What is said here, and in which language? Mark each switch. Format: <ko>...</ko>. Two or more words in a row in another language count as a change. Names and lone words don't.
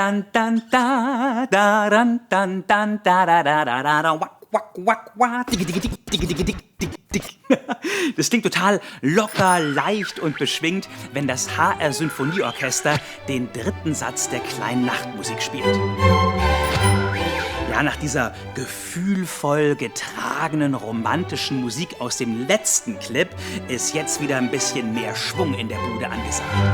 <de>dan da da dan dan dan da da da da da da wack wack wack wack dig dig dig dig dig dig dig dig. Das klingt total locker, leicht und beschwingt, wenn das HR Sinfonieorchester den dritten Satz der kleinen Nachtmusik spielt. Ja, nach dieser gefühlvoll getragenen romantischen Musik aus dem letzten Clip ist jetzt wieder ein bisschen mehr Schwung in der Bude angesagt.</de>